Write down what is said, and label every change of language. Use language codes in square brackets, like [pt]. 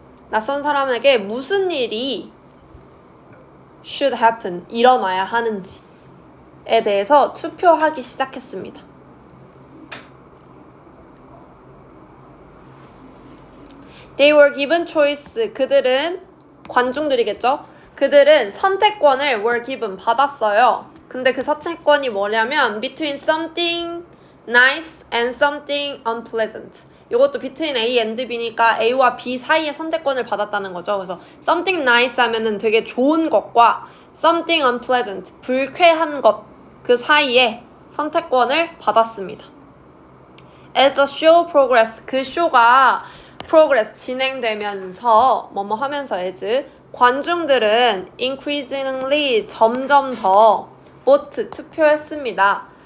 [ko] 낯선 사람에게 무슨 일이 [en] should happen, [ko] 일어나야 하는지에 대해서 투표하기 시작했습니다. [en] They were given choice. 관중들이겠죠? [ko] 그들은 선택권을 [en] were given, [ko] 받았어요. 근데 그 선택권이 뭐냐면 [en] between something nice and something unpleasant. [ko] 이것도 between A and B니까 A와 B 사이에 선택권을 받았다는 거죠. 그래서 [en] something nice [ko] 하면은 되게 좋은 것과 [en] something unpleasant, [ko] 불쾌한 것, 그 사이에 선택권을 받았습니다. [en] As the show progressed, [ko] 그 쇼가 progress, 진행되면서 뭐뭐 하면서 as 관중들은 increasingly, 점점 더 vote, 투표했습니다.